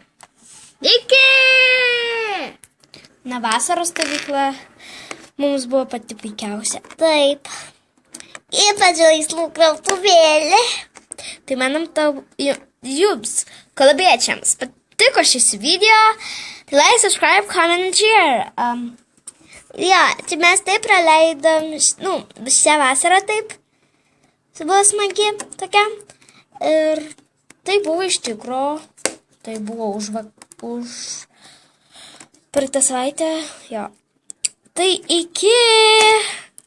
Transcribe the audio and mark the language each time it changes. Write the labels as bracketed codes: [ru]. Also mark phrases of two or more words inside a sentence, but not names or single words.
[lt] Na, vasaros stovykla mums buvo pati puikiausia. Taip. Ypač žaislų krautuvėlė. Tai manom, jums, kalabiečiams, patiko šis video. Tai [en] like, subscribe, comment and share. [lt] Tai mes taip praleidom, šią vasarą taip. Tai buvo smagi tokia. Ir tai buvo iš tikro. Tai buvo už praeitą savaitę. Jo. Tai iki...